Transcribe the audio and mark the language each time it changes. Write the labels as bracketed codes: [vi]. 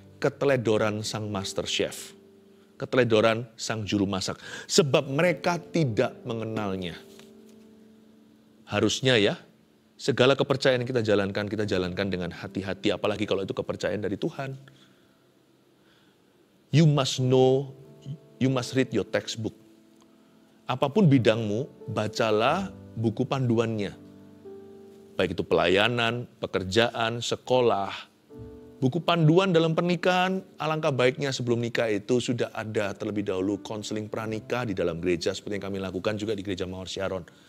[id] Keteledoran sang master chef. Keteledoran sang juru masak. Sebab mereka tidak mengenalnya. Harusnya ya, segala kepercayaan yang kita jalankan dengan hati-hati. Apalagi kalau itu kepercayaan dari Tuhan. [en] You must know, you must read your textbook. [id] Apapun bidangmu, bacalah buku panduannya. Baik itu pelayanan, pekerjaan, sekolah. Buku panduan dalam pernikahan, alangkah baiknya sebelum nikah itu sudah ada terlebih dahulu konseling pranikah di dalam gereja, seperti yang kami lakukan juga di gereja Mawar Sharon.